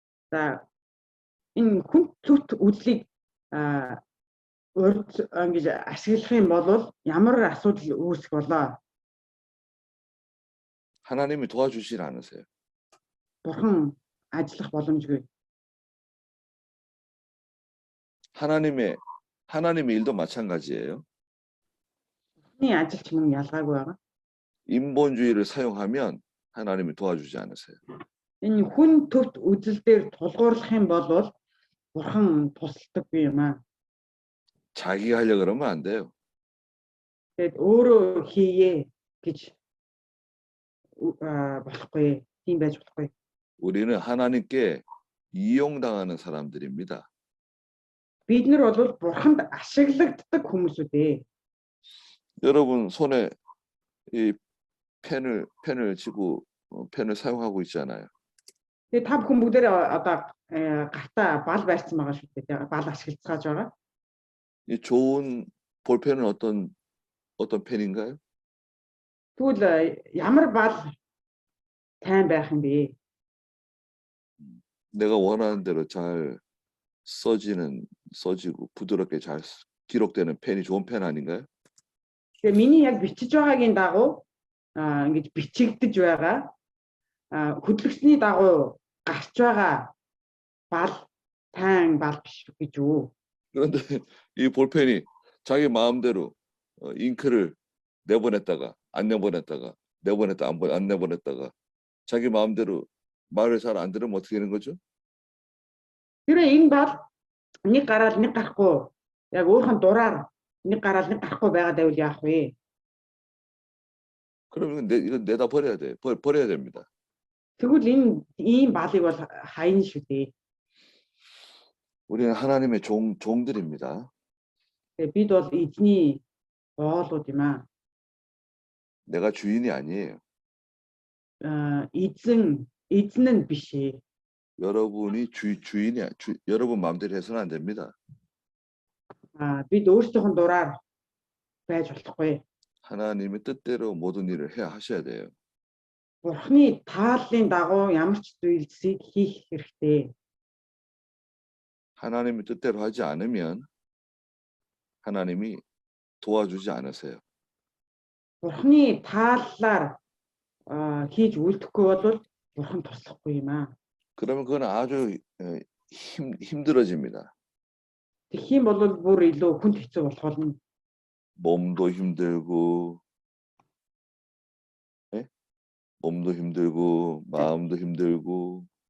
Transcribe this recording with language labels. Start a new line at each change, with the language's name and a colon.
Mongolian: 자, энэ хүн төвт үзлийг урд ингэж ашиглах юм бол ямар асуудал үүсэх болоо?
Korean: 하나님이 도와주질 않으세요.
Mongolian: Бурхан ажиллах боломжгүй.
Korean: 하나님의 일도 마찬가지예요.
Mongolian: Бурханы ажилч мөн ялгаагүй байгаа.
Korean: 인본주의를 사용하면 하나님이 도와주지 않으세요.
Mongolian: Энэ хүн төвт үзэл дээр тулгуурлах юм бол Бурхан тусалдаггүй юм аа.
Korean: 자기가 하려고 그러면 안 돼요.
Mongolian: Тэгэд өөрөө хийе гэж болохгүй. Тийм байж болохгүй.
Korean: 우리는 하나님께 이용당하는 사람들입니다.
Mongolian: Бид нар бол Бурханд ашиглагддаг хүмүүс үү?
Korean: 여러분 손에 이 펜을 쥐고 펜을 사용하고 있잖아요.
Mongolian: Тэгээ та бүхэн бүгдээ одоо гартаа бал барьсан байгаа шүү дээ. Бал ашиглацгааж байгаа.
Korean: 이 좋은 볼펜은 어떤 펜인가요?
Mongolian: Тэгвэл ямар бал тайн байх юм бэ?
Korean: 내가 원하는 대로 잘 써지고 부드럽게 잘 기록되는 펜이 좋은 펜 아닌가요?
Mongolian: Тэгээ миний яг бичиж байгаагийн дагуу ингэж бичигдэж байгаа хөдөлгсөний дагуу гарч байгаа бал тайн бал биш гэж үү?
Korean: 그런데 이 볼펜이 자기 마음대로 잉크를 내보냈다가 안 내보냈다가 내보냈다 안 내보냈다가 자기 마음대로 말을 잘 안 들으면 어떻게 되는 거죠?
Mongolian: Тэр энэ бал нэг гараад нэг гарахгүй яг өөрхөн дураар нэг гараад нэг гарахгүй байгаа дэвэл яах вэ?
Korean: 그러면 이건 내다 버려야 돼. 버려야 됩니다.
Mongolian: Тэгвэл энэ ийм балыг бол хайна шүү дээ.
Korean: 우리는 하나님의 종들입니다.
Mongolian: Бид бол эзний боолууд юм аа.
Korean: 내가 주인이 아니에요.
Mongolian: Эзэн нь биш ээ.
Korean: 여러분이 여러분 마음대로 해서는 안 됩니다.
Mongolian: Бид өөрсдийнх нь дураар байж болохгүй.
Korean: 하나님의 뜻대로 모든 일을 하셔야 돼요.
Mongolian: Бурхны тааллын дагуу ямар ч зүйлсийг хийх хэрэгтэй.
Korean: 하나님의 뜻대로 하지 않으면 하나님이 도와주지 않으세요.
Mongolian: Бурхны тааллаар хийж үлдэхгүй бол Бурхан туслахгүй юм аа.
Korean: 그러면 그건 아주 힘들어집니다.
Mongolian: Тэгэх юм бол бүр илүү хүнд хэцүү болох болно.
Korean: 몸도 힘들고, 몸도 힘들고 마음도 힘들고